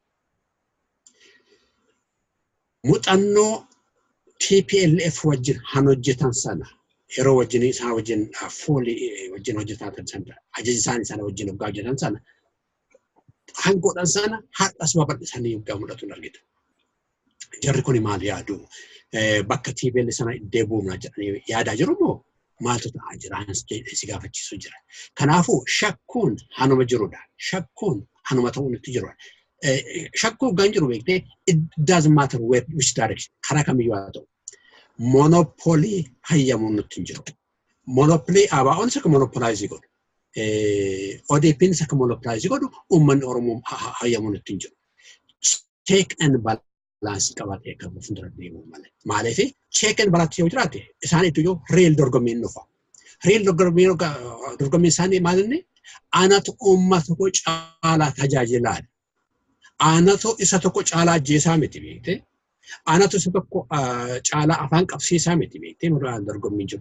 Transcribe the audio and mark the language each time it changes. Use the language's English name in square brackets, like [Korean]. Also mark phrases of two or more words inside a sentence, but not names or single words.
[Oromo] Muuxannoo TPLF wajjin han hojjetan sana yeroo wajjin isaan wajjin foolii wajjin hojjetan sana ajaji isaanii sana wajjin hoggaa hojjetan sana hangoodhaan sana har'as babal'isanii hoggaa mul'atu argita. Jarri kun maal yaadu bakka TPLF sana deebi'uuna jedhanii yaadaa jiru moo maaltu ta'aa jira si gaafachiisu jira. Kanaafuu shakkuun hanuma jirudha. Shakkuun hanuma ta'uun itti jirudha. Shakkuu hoggaan jiru beektee [English] it doesn't matter which direction [Oromo] karaa kamiyyuu haa ta'u. Monopoly hayyamuun nutti hin jiru. Monopoly ABO'n akka monopolize godhu. ODP'n akka monopolize godhu uummanni Oromoo hayyamuun nutti hin jiru. [English] Check and balance [Oromo] qabatee akka fuuldura deemuu malee. Maaliif [English] check and balance [Oromo] yoo jiraate isaan iyyuu real dorgommiin dhufa. Real dorgommiin isaanii maalinni anatu uummata tokko caalaa tajaajilaadha. Anatu isa tokko caalaa ajjeesaa miti beekte. Anatu isa tokko caalaa afaan qabsiisaa miti beekte muraan dorgommiin jiru.